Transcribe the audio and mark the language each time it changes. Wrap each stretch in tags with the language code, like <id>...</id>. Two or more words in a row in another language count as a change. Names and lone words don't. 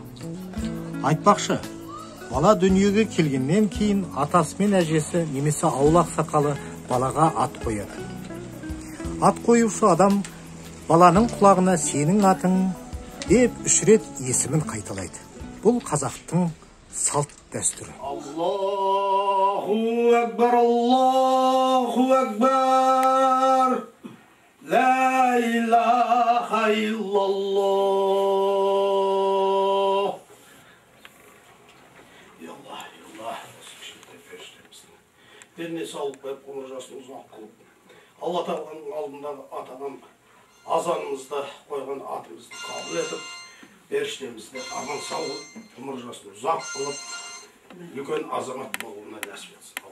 <kk>Айтпақшы, бала дүниеге келгеннен кейін атасы мен әжесі немесе ауыл ақсақалы балаға ат қояды. Ат қоюшы адам баланың құлағына сенің атың деп 3 рет есімін қайталайды. Бұл қазақтың салт дәстүрі.</kk> <ar>الله أكبر، الله أكبر، لا إله إلا الله.</ar> <kk>Аллах, Денне сауып қойып, ғұмыр жасын ұзақ қылып, Алла тағаланың алдындағы атаған азанымызды қойған атымызды қабыл етіп, періштемізді аман сауып, ғұмыр жасын ұзақ қылып, үлкен азамат болуына нәсіп етсін.</kk>